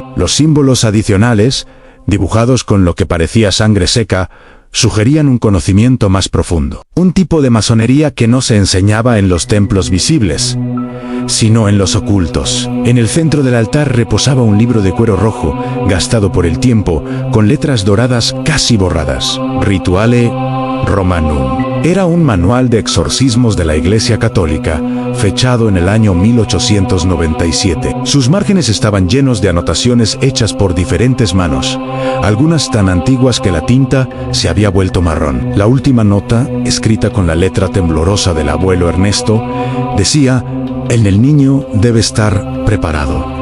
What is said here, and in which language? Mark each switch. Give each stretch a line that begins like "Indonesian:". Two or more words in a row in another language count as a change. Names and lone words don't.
Spanish: Los símbolos adicionales, dibujados con lo que parecía sangre seca, sugerían un conocimiento más profundo. Un tipo de masonería que no se enseñaba en los templos visibles, sino en los ocultos. En el centro del altar reposaba un libro de cuero rojo, gastado por el tiempo, con letras doradas casi borradas: Rituale Romanum. Era un manual de exorcismos de la Iglesia Católica, fechado en el año 1897. Sus márgenes estaban llenos de anotaciones hechas por diferentes manos, algunas tan antiguas que la tinta se había vuelto marrón. La última nota, escrita con la letra temblorosa del abuelo Ernesto, decía: el niño debe estar preparado.